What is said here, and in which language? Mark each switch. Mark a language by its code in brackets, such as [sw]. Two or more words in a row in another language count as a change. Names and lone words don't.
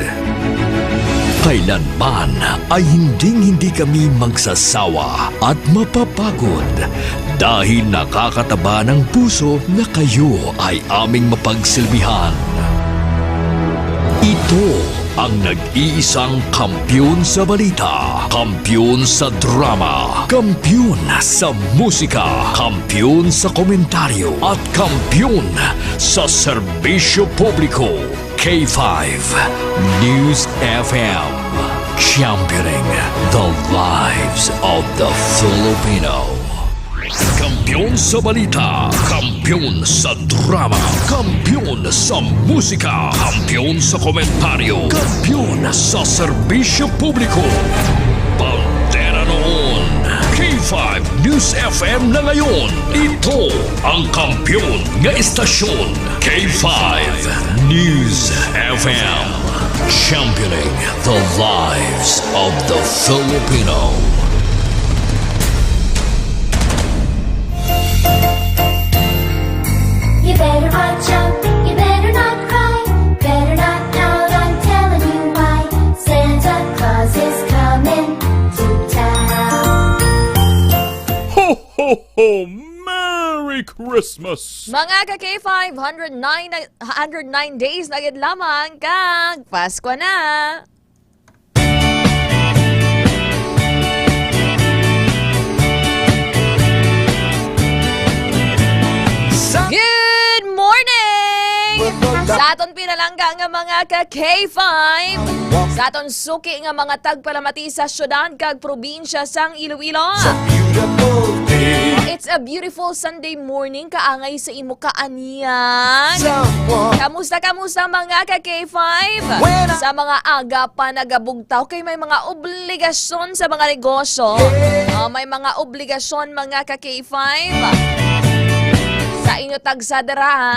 [tl] Kailanman ay hindi kami magsasawa at mapapagod dahil nakakataba ng puso na kayo ay aming mapagsilbihan. Ito ang nag-iisang kampiyon sa balita, kampiyon sa drama, kampiyon sa musika, kampiyon sa komentaryo at kampiyon sa serbisyo publiko. [en] K5 News FM, championing the lives of the Filipino. [tl] Kampiyon sa balita, kampiyon sa drama, kampiyon sa musika, kampiyon sa komentaryo, kampiyon sa serbisyo publiko. Pantera noon, K5 News FM na ngayon. [hil] Ito ang kampiyon nga istasyon. [en] K5 News FM, championing the lives of the Filipino. You better not jump, you better not cry, better not pout, I'm telling you why. Santa Claus is coming to town. Ho, ho, ho! Merry Christmas! [hil] Mga ka-K5, 109 days na gid lamang kag Pasko na. [en] Good morning! [hil] Sa aton pinalangga nga mga ka-K5, sa aton suki nga mga tagpalamati sa syudad kag probinsya sang Iloilo. [en] It's a beautiful Sunday morning, [hil] kaangay sa imo kaaniyan. Kamusta mga ka-K5? Sa mga aga pa nagabugtaw kay may mga obligasyon sa mga negosyo. May mga obligasyon mga ka-K5. Sa inyo tagsadara ha?